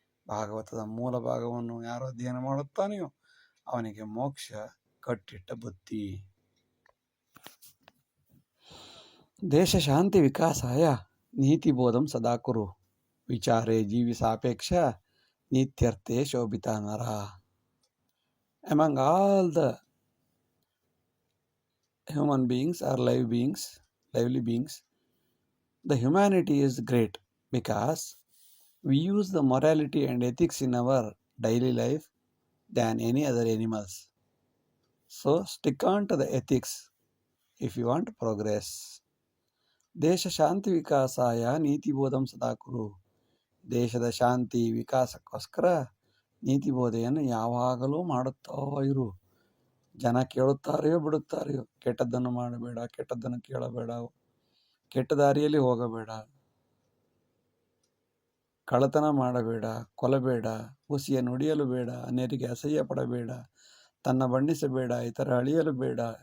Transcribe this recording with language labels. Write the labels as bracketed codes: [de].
[kn] ಭಾಗವತದ ಮೂಲ ಭಾಗವನ್ನು ಯಾರು ಅಧ್ಯಯನ ಮಾಡುತ್ತಾನೆಯೋ ಅವನಿಗೆ ಮೋಕ್ಷ ಕಟ್ಟಿಟ್ಟ ಬುತ್ತಿ. [sa] ದೇಶ ಶಾಂತಿ ವಿಕಾಸಾಯ ನೀತಿಬೋಧಂ ಸದಾ ಕುರು ವಿಚಾರೇ ಜೀವಿ ಸಾಪೇಕ್ಷ ನಿತ್ಯರ್ಥೆ ಶೋಭಿತ ನರ. [en] Among all the human beings or lively beings, the humanity is great because we use the morality and ethics in our daily life than any other animals. So stick on to the ethics if you want progress. [sa] ದೇಶ ಶಾಂತಿ ವಿಕಾಸಾಯ ನೀತಿಬೋಧಂ ಸದಾ ಕುರು. [kn] ದೇಶದ ಶಾಂತಿ ವಿಕಾಸಕ್ಕೋಸ್ಕರ ನೀತಿಬೋಧೆಯನ್ನು ಯಾವಾಗಲೂ ಮಾಡುತ್ತಾ ಇರು. ಜನ ಕೇಳುತ್ತಾರೆಯೋ ಬಿಡುತ್ತಾರೆಯೋ, ಕೆಟ್ಟದ್ದನ್ನು ಮಾಡಬೇಡ, ಕೆಟ್ಟದ್ದನ್ನು ಕೇಳಬೇಡ, ಕೆಟ್ಟ ದಾರಿಯಲ್ಲಿ ಹೋಗಬೇಡ, ಕಳ್ಳತನ ಮಾಡಬೇಡ, ಕೊಲ್ಲಬೇಡ, ಹುಸಿಯ ನುಡಿಯಲು ಬೇಡ, ಅನ್ಯರಿಗೆ ಅಸಹ್ಯ ಪಡಬೇಡ, ತನ್ನ ಬಣ್ಣಿಸಬೇಡ, ಇತರ ಅಳಿಯಲು ಬೇಡ.